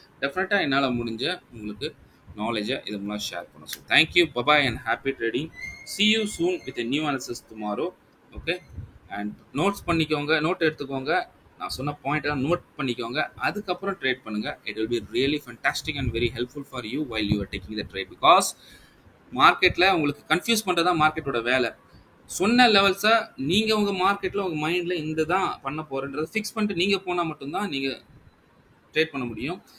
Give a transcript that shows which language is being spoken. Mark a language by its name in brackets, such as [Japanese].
[Tamil] டெஃபினட்டாக என்னால் முடிஞ்ச உங்களுக்கு நாலேஜை இது மூலம் ஷேர் பண்ண. [English] So thank you, bye bye and happy trading. see you soon with a new analysis tomorrow. [Tamil] Okay, and note எடுத்துக்கோங்க. நான் சொன்ன பாயிண்ட்டெல்லாம் நோட் பண்ணிக்கோங்க, அதுக்கப்புறம் ட்ரேட் பண்ணுங்கள். [English] It will be really fantastic and very helpful for you while you are taking the trade. [Tamil] Because மார்க்கெட்டில் உங்களுக்கு confuse பண்ணுறது தான் மார்க்கெட்டோட வேலை. சொன்ன லெவல்ஸை நீங்கள் உங்கள் மார்க்கெட்டில் உங்கள் மைண்டில் இந்த தான் பண்ண போகிறேன்றதை ஃபிக்ஸ் பண்ணிட்டு நீங்கள் போனால் மட்டும்தான் நீங்கள் ட்ரேட் பண்ண முடியும்.